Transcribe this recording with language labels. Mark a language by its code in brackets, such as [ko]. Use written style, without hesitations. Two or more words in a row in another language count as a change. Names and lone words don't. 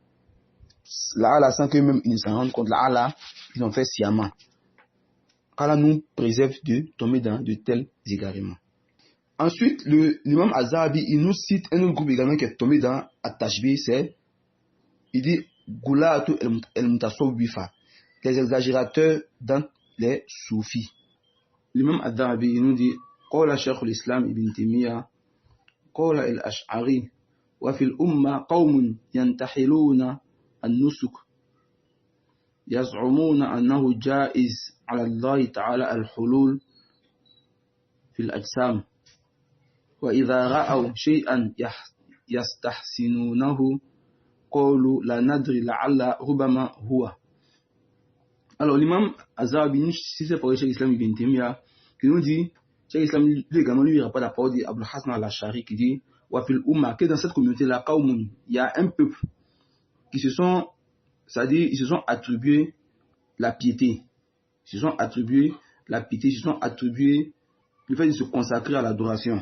[fr] Là, sans qu'eux-mêmes ils ne s'en rendent compte, là, ils ont fait sciemment. Allah nous préserve de tomber dans de tels égarements. Ensuite, l'imam Az-Zahabi, il nous cite un autre groupe également qui est tombé dans At-Tashbih, il dit [ar] غلاة المتصوفة, [fr] les exagérateurs dans les soufis. L'imam Az-Zahabi, il nous dit [ar] قال شيخ الإسلام ابن تيمية، قال الأشعري، وفي الأمة قوم ينتحلون النسك، يزعمون أنه جائز على الله تعالى الحلول في الأجسام. وإذا رأوا شيئا يستحسنونه قالوا لا ندري لعل ربما هو. [fr] Alors l'imam Az-Zahabi, si c'est pour le Cheikh Islam Ibn Taymiyyah, qui nous dit, Cheikh Islam lui également lui rapporte la parole d'Abul Hasan al-Ash'ari qui dit [ar] وفي الأمة, [fr] que dans cette communauté là, il y a un peuple qui se sont, c'est-à-dire ils se sont attribués la piété, ils se sont attribués le fait de se consacrer à l'adoration.